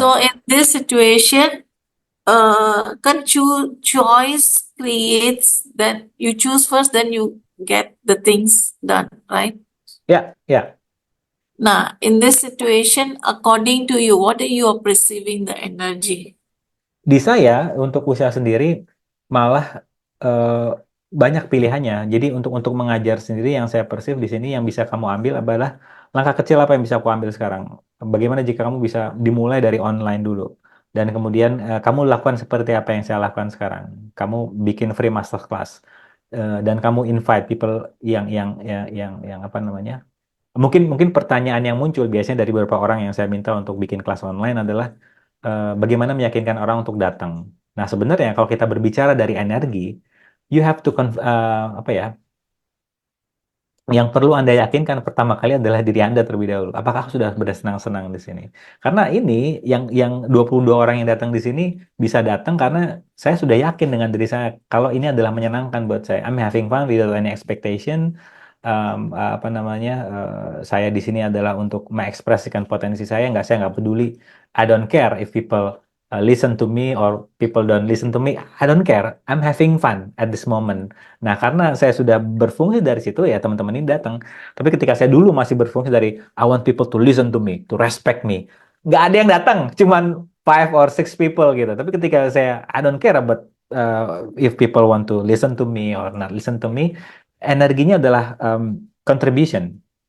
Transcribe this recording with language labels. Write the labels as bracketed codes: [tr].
[en] So in this situation, kan choice creates that you choose first, then you get the things done, right? ya, ya. Now, in this situation, according to you, what are you perceiving the energy? [id] Di saya untuk usaha sendiri malah banyak pilihannya. Jadi untuk mengajar sendiri yang saya persif di sini yang bisa kamu ambil adalah langkah kecil apa yang bisa aku ambil sekarang. Bagaimana jika kamu bisa dimulai dari online dulu dan kemudian kamu lakukan seperti apa yang saya lakukan sekarang. Kamu bikin free masterclass dan kamu [en] invite people [id] yang apa namanya. Mungkin pertanyaan yang muncul biasanya dari beberapa orang yang saya minta untuk bikin kelas online adalah bagaimana meyakinkan orang untuk datang. Nah, sebenarnya kalau kita berbicara dari energi, [en] you have to [id] apa ya? Yang perlu Anda yakinkan pertama kali adalah diri Anda terlebih dahulu. Apakah sudah bersenang-senang di sini? Karena ini yang 22 orang yang datang di sini bisa datang karena saya sudah yakin dengan diri saya kalau ini adalah menyenangkan buat saya. [en] I'm having fun without any expectation. [id] Apa namanya? Saya di sini adalah untuk mengekspresikan potensi saya nggak peduli. [en] I don't care if people listen to me or people don't listen to me. I don't care. I'm having fun at this moment. [id] Nah, karena saya sudah berfungsi dari situ, ya teman-teman ini datang. Tapi ketika saya dulu masih berfungsi dari [en] I want people to listen to me, to respect me, [id] nggak ada yang datang, cuman [en] 5 or 6 people [id] gitu. Tapi ketika saya [en] I don't care about if people want to listen to me [id] or not listen to me, energinya adalah contribution.